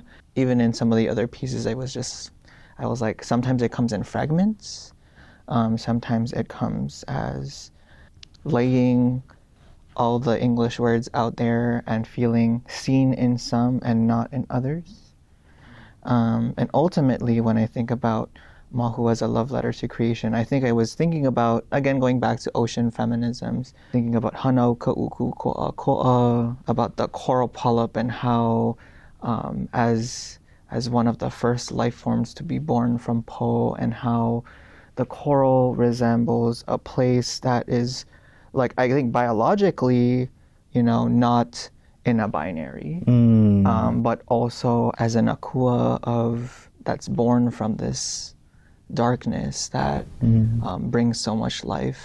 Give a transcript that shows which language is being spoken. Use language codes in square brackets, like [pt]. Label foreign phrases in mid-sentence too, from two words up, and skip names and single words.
[en] Even in some of the other pieces, I was like, sometimes it comes in fragments, sometimes it comes as laying all the English words out there and feeling seen in some and not in others. And ultimately, when I think about mahu as a love letter to creation, I think I was thinking about, again, going back to ocean feminisms, thinking about [haw] hanau ka'uku ko'a ko'a, [en] about the coral polyp and how as one of the first life forms to be born from po, and how the coral resembles a place that is, like, I think biologically, not in a binary, but also as an akua of that's born from this darkness that brings so much life.